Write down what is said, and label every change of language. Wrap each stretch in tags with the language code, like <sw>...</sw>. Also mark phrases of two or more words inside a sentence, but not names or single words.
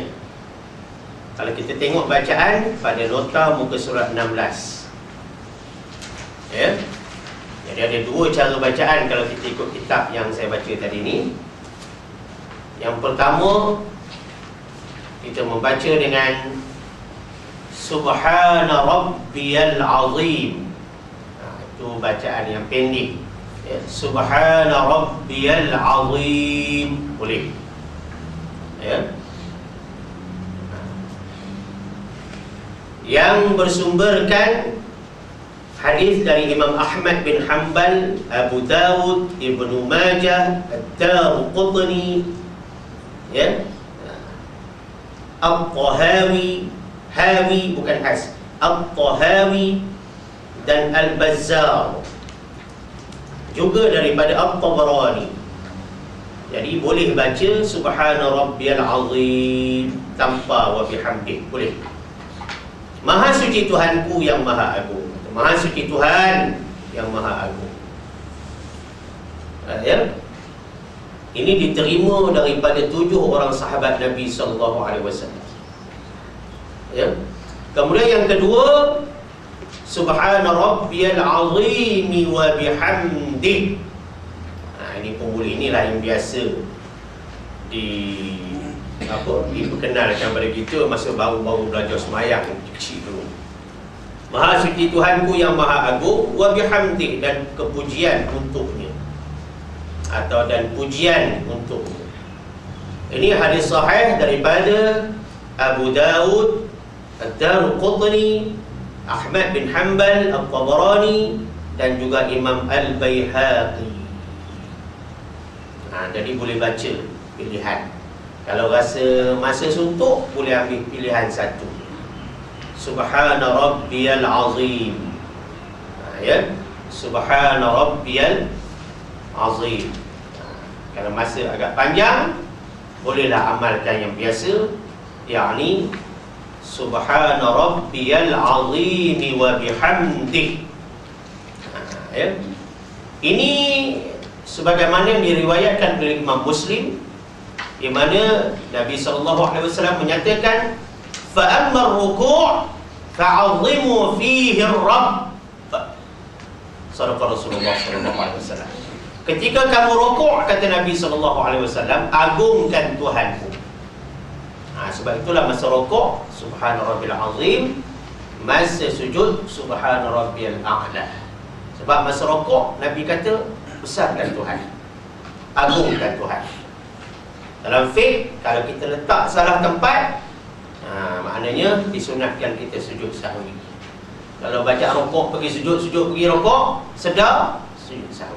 <ms>Kalau kita tengok bacaan pada nota muka surat 16. Ya. Jadi ada dua cara bacaan kalau kita ikut kitab yang saya baca tadi ni. Yang pertama, kita membaca dengan</ms> <ar>سبحان ربي العظيم.</ar> <ms>Itu bacaan yang pendek. Ya,</ms> <ar>سبحان ربي العظيم.</ar> <ms>Boleh. Ya. Yang bersumberkan hadis dari Imam Ahmad bin Hanbal, Abu Dawud, Ibnu Majah, Ad-Darqutni, ya, At-Tahawi, Hawi bukan Has, At-Tahawi dan Al-Bazzar, juga daripada At-Tabarani. Jadi boleh baca</ms> <ar>سبحان ربي العظيم</ar> <ms>tanpa</ms> <ar>وبحمده,</ar> <ms>boleh. Maha suci Tuhanku yang maha agung. Maha suci Tuhan yang maha agung. Ya. Ini diterima daripada 7 orang sahabat Nabi SAW. Ya. Kemudian yang kedua,</ms> <ar>سبحان ربي العظيم وبحمده.</ar> <ms>Ini pun boleh. Inilah yang biasa diperkenalkan pada kita masa baru-baru belajar semayang kecil dulu. Maha suci Tuhanku yang maha agung,</ms> <ar>وبحمده,</ar> <ms>dan kepujian untuknya, atau dan pujian untuknya. Ini hadis sahih daripada Abu Dawud, Ad-Darqutni, Ahmad bin Hanbal, At-Tabarani, dan juga Imam Al-Baihaqi. Jadi boleh baca pilihan. Kalau rasa masa suntuk, boleh ambil pilihan satu.</ms> <ar>سبحان ربي العظيم. Ya, سبحان ربي العظيم.</ar> <ms>Kalau masa agak panjang, bolehlah amalkan yang biasa, yakni</ms> <ar>سبحان ربي العظيم وبحمده.</ar> <ms>Ya. Ini sebagaimana diriwayatkan oleh Imam Muslim, di mana Nabi SAW menyatakan,</ms> <ar>فأما الركوع فعظموا فيه الرب. صدق رسول الله SAW.</ar> <ms>Ketika kamu rukuk, kata Nabi SAW, agungkan Tuhanmu. Sebab itulah masa rukuk</ms> <ar>سبحان ربي العظيم,</ar> <ms>masa sujud</ms> <ar>سبحان ربي الأعلى.</ar> <ms>Sebab masa rukuk Nabi kata besarkan Tuhan, agungkan Tuhan. Dalam fiqh, kalau kita letak salah tempat, maknanya disunatkan kita sujud sahwi. Kalau baca rukuk pergi sujud, sujud pergi rukuk, sedar sujud sahwi.</ms>